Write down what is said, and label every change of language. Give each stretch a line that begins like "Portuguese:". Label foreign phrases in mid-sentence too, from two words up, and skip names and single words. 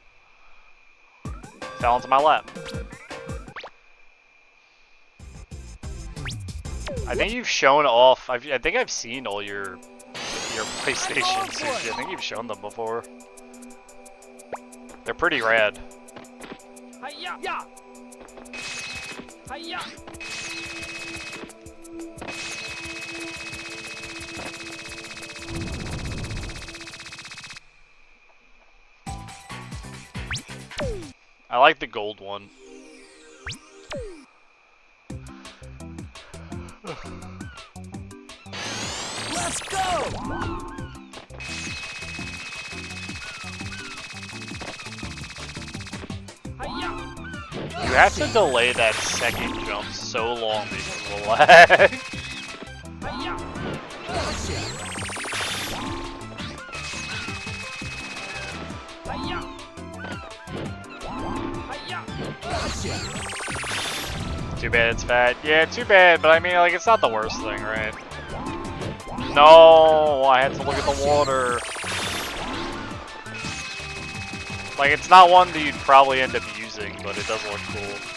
English: Fell into my lap. I think you've shown off. I think I've seen all your PlayStation Sushi. I think you've shown them before. They're pretty rad. Hi-ya. Yeah. Hi-ya. I like the gold one. Let's go. Hi-ya. You have to delay that second jump so long because of the lag. Hi-ya. Hi-ya. Hi-ya. Too bad it's fat. Yeah, too bad, but I mean, like, it's not the worst thing, right? No, I had to look at the water. Like, it's not one that you'd probably end up using, but it does look cool.